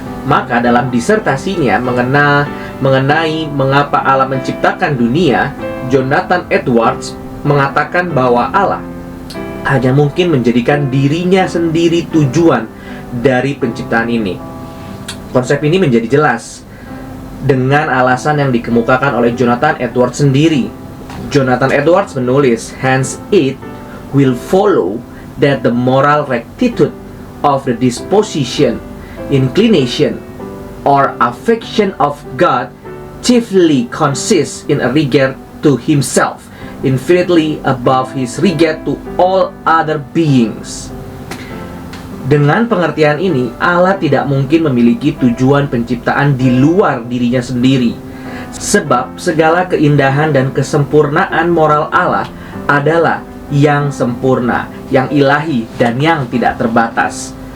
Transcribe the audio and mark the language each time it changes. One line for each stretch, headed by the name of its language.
Indonesian: Maka dalam disertasinya mengenai mengapa Allah menciptakan dunia, Jonathan Edwards mengatakan bahwa Allah hanya mungkin menjadikan dirinya sendiri tujuan dari penciptaan ini. Konsep ini menjadi jelas dengan alasan yang dikemukakan oleh Jonathan Edwards sendiri.
English: Jonathan Edwards menulis, hence it will follow that the moral rectitude of the disposition, inclination, or affection of God chiefly consists in a regard to Himself, infinitely above His regard to all other beings.
Indonesian: Dengan pengertian ini, Allah tidak mungkin memiliki tujuan penciptaan di luar dirinya sendiri, sebab segala keindahan dan kesempurnaan moral Allah adalah yang sempurna, yang ilahi, dan yang tidak terbatas.